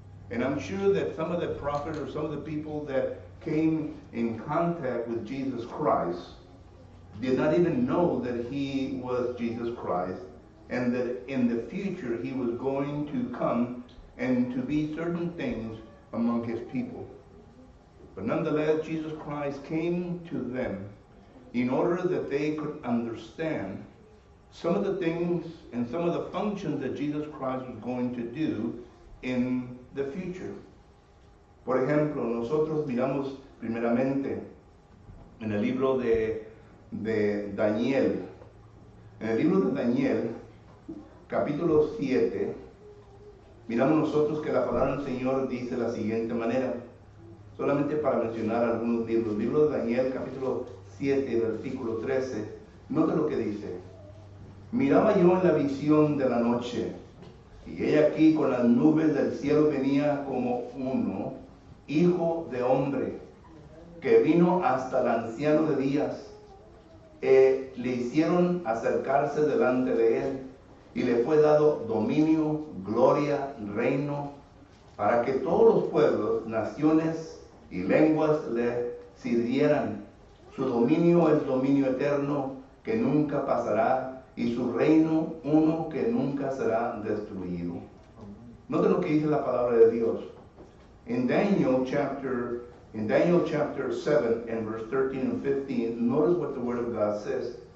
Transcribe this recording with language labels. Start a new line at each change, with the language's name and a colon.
English: And I'm sure that some of the prophets or some of the people that came in contact with Jesus Christ did not even know that he was Jesus Christ, and that in the future he was going to come and to be certain things among his people. But nonetheless, Jesus Christ came to them in order that they could understand some of the things and some of the functions that Jesus Christ was going to do in the future.
Spanish: Por ejemplo, nosotros miramos primeramente en el libro de Daniel. En el libro de Daniel, capítulo 7, miramos nosotros que la palabra del Señor dice de la siguiente manera, solamente para mencionar algunos libros. El libro de Daniel, capítulo 7, versículo 13, nota lo que dice. Miraba yo en la visión de la noche, y he aquí con las nubes del cielo venía como uno, hijo de hombre, que vino hasta el anciano de días. Le hicieron acercarse delante de él y le fue dado dominio, gloria, reino, para que todos los pueblos, naciones y lenguas le sirvieran. Su dominio es dominio eterno que nunca pasará y su reino uno que nunca será destruido. Noten lo que dice la palabra de Dios.
English: In Daniel chapter 7 and verse 13 and 15, notice what the word of God says.